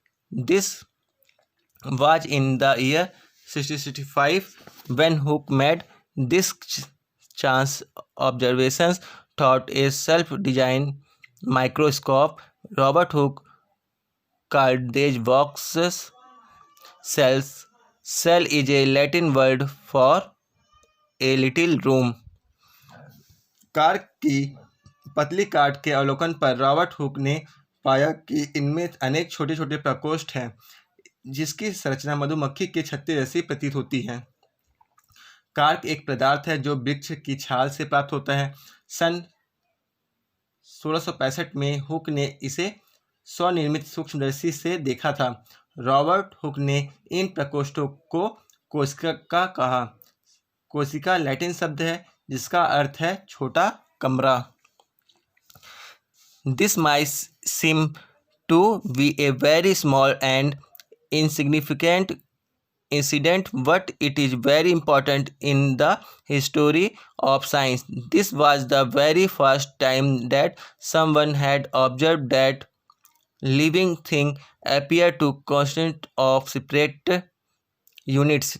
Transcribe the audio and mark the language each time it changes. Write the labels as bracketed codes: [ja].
[en] This was in the year 1665 when Hooke made this chance observations through a self-designed microscope. Robert Hooke called these boxes cells. Cell is a Latin word for a little room. [hi] Cork की पतली काट के अवलोकन पर Robert Hooke ने पाया कि इनमें अनेक छोटे छोटे प्रकोष्ठ हैं जिसकी संरचना मधुमक्खी के छत्ते जैसी प्रतीत होती है. कार्क एक पदार्थ है जो वृक्ष की छाल से प्राप्त होता है. सन 1665 में हुक ने इसे स्वनिर्मित सूक्ष्मदर्शी से देखा था. रॉबर्ट हुक ने इन प्रकोष्ठों को कोशिका कहा. कोशिका लैटिन शब्द है जिसका अर्थ है छोटा कमरा. [en] This might seem to be a very small and insignificant incident, but it is very important in the history of science. This was the very first time that someone had observed that living thing appear to consist of separate units.